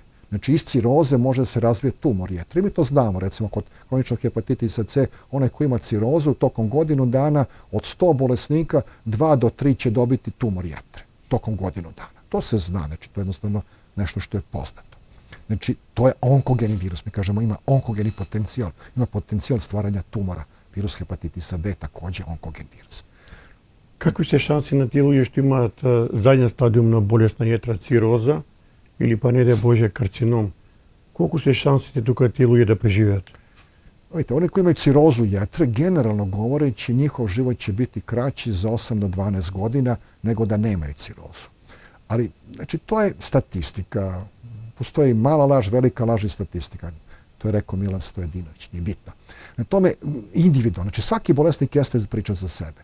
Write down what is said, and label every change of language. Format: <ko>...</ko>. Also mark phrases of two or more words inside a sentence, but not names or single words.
<sr>Znači, iz ciroze može da se razvije tumor jetre. I mi to znamo, recimo, kod hroničnog hepatitisa C, onaj koji ima cirozu, tokom godinu dana od 100 bolesnika, 2 do 3 će dobiti tumor jetre. Tokom godinu dana. To se zna, znači, to je jednostavno nešto što je poznato. Znači, to je onkogeni virus. Mi kažemo ima onkogeni potencijal. Ima potencijal stvaranja tumora. Virus hepatitisa B takođe onkogen virus.</sr> <mk>Какви се шанси на тие луѓе што имаат заден стадиум на болест на јетра, цироза или па не дај Боже карцином? Колку се шансите тука тие луѓе да преживеат?</mk> <sr>Vidite, oni koji imaju cirozu jetre, generalno govoreći, njihov život će biti kraći za 8 do 12 godina nego da nemaju cirozu. Ali, znači, to je statistika. Postoji mala laž, velika laž i statistika. To je rekao Milan Stojadinović, nije bitno. Na tome individualno, znači svaki bolesnik jeste priča za sebe.</sr>